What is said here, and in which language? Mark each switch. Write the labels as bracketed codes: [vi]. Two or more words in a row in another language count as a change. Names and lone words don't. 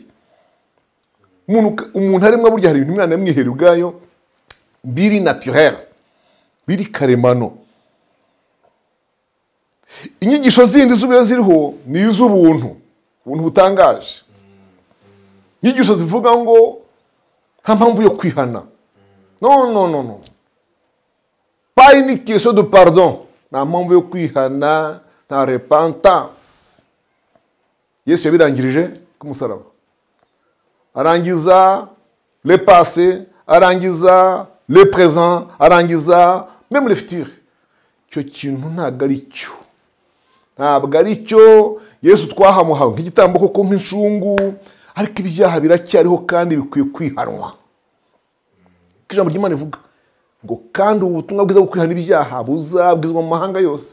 [rw] Umuntu aremwa burya hari ibintu Imana yamwihereye ubwayo biri naturel, biri karemano. Inyigisho zindi z'ubuyo ziriho ni iz'ubuntu, ubuntu butangaje. Inyigisho zivuga ngo nta mpamvu yo kwihana. [fr] Non. Pas une question de pardon. [rw] Nta mpamvu yo kwihana, nta repentance. Yesu yabirangirije ku musaraba. Arangiza [fr] le passé, [rw] arangiza [fr] le présent, [rw] arangiza [fr] même le futur. [rw] Cyo kintu ntabwo ari cyo. Ntabwo ari cyo Yesu twahamuhawe nk'igitambo koko nk'inshungu, ariko ibyaha biracyariho kandi bikwiye kwihanwa. Ijambo ry'Imana ivuga ngo kandi ubutumwa bwiza bwo kwihana ibyaha buzabwizwa mu mahanga yose.